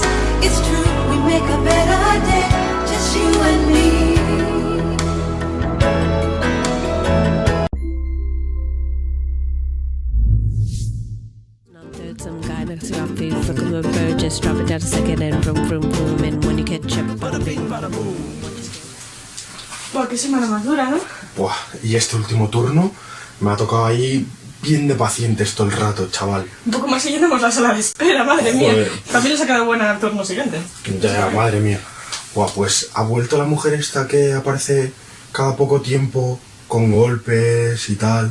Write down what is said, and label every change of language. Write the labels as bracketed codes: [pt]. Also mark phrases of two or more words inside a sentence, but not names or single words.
[en] It's true, we make a better day, just you and me. Some guy next to your feet, fucking with a bird, just drop it down a second and vroom, vroom, vroom, and when you catch up, bada bing, bada boom. Buah, [es] qué semana más dura, ¿no? Buah, y este último turno me ha tocado ahí bien de pacientes todo el rato, chaval. Un poco más y llenamos la sala de espera, madre mía. Joder. También les ha quedado buena el turno siguiente. Ya, madre mía. Buah, pues ha vuelto la mujer esta que aparece cada poco tiempo con golpes y tal.